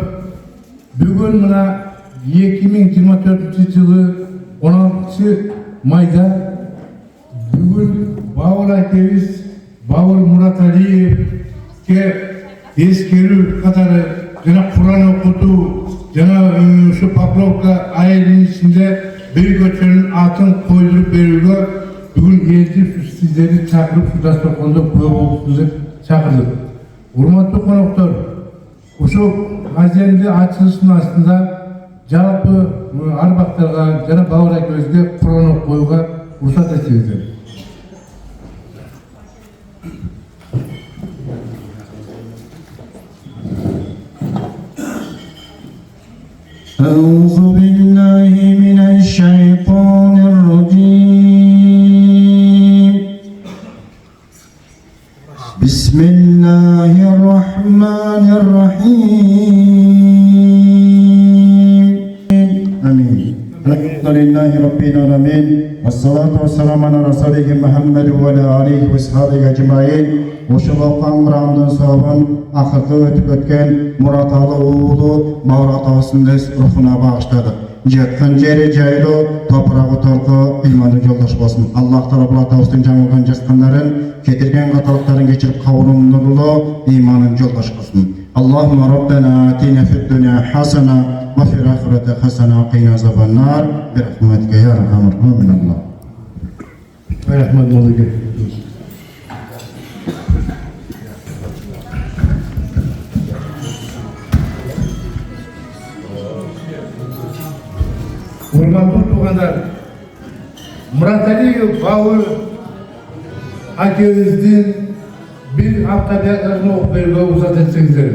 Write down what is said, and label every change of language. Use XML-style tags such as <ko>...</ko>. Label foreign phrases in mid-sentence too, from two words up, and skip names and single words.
<ky>Бүгүн мына 2024 жылы 16 майда бүгүн Бауыр акебиз Бауыр Мураталиевке эскерүү катары жана Куран окутуу жана ушу Покровка айылынын ичинде бир көчөнүн атын койдуруп берүүгө бүгүн элчи сиздерди чакырып ушул дасторкондо күбө болуңузду деп чакырдык. Урматтуу коноктор, ушул аземди ачылышынын астында жалпы арбактарга жана Бауыр акебизге Куран окуууга уруксат этсеңиздер.</ky> <ar>أعوذ بالله من الشيطان الرجيم بسم الله الرحمن الرحيم آمين. الحمد لله رب العالمين والصلاة والسلام على رسوله محمد وعلى آله وصحبه أجمعين.</ar> <ky>Ошол каңгырамдын сообун акыркы өтүп өткөн Мураталы уулу Бауыр атабыздын рухуна багыштадык. Жаткан жери жайлуу, топурагы торку, ыйманы жолдош болсун. Аллах Таала бул атабыздын жаңылган жазгандарын, кетирген каталыктарын кечирип кабырын нурлуу, ыйманын жолдош кылсын.</ky> <ar>اللهم ربنا آتنا في الدنيا حسنة وفي الآخرة حسنة وقنا عذاب النار برحمتك يا أرحم الراحمين. Allah. Rahmatullah.</ar> <ky>Урматтуу туугандар, Муратали Бауыр акебиздин бир автобиографиясын окуп берүүгө уруксат этсеңиздер.</ky>